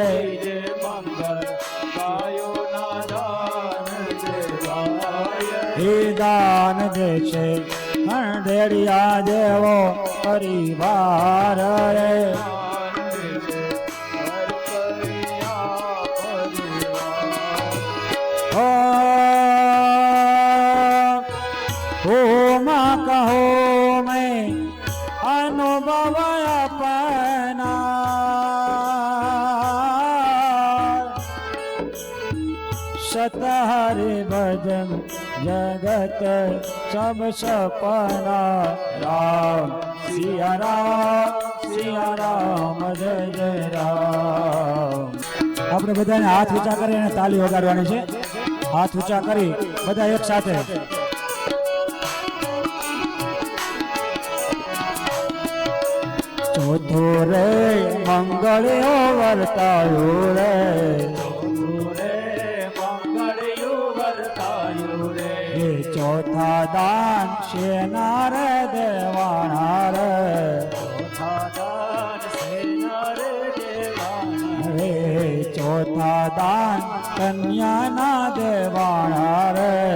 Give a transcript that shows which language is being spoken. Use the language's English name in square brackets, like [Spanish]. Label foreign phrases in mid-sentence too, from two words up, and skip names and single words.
[Gujarati] એ દાન દે છે હંડેડિયા જેવો પરિવાર રે [Hindi] मां कहो में अनुभव अपना सतहरि भजन जगत सब सपना राम सिया राम जय जय राम। [Gujarati] આપણે બધાને હાથ ઊંચા કરી અને તાળી વગાડવાની છે. હાથ ઊંચા કરી બધા એક સાથે ચોથો રે મંગળ્યો વર્તાયો રે ચોથા દાન શેના રે દેવાના રે ચોથા દાન કન્યાના દેવાના રે